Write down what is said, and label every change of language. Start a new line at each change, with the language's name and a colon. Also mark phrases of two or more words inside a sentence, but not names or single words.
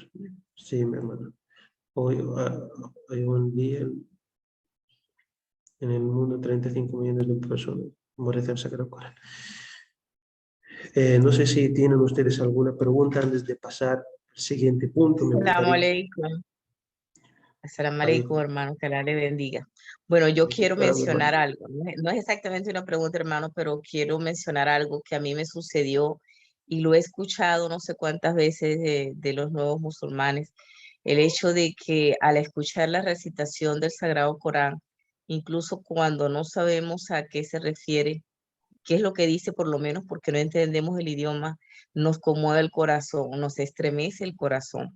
Spanish: Sí, mi hermano. Hoy hay un día en el mundo 35 millones de personas rezan el Sagrado Corán. No sé si tienen ustedes alguna pregunta antes de pasar al siguiente punto.
Arabic: السلام عليكم. السلام عليكم,
Spanish: hermano, que Allah le bendiga. Bueno, yo quiero mencionar algo. No es exactamente una pregunta, hermano, pero quiero mencionar algo que a mí me sucedió y lo he escuchado no sé cuántas veces de los nuevos musulmanes. El hecho de que al escuchar la recitación del Sagrado Corán, incluso cuando no sabemos a qué se refiere, qué es lo que dice, por lo menos porque no entendemos el idioma, nos conmueve el corazón, nos estremece el corazón.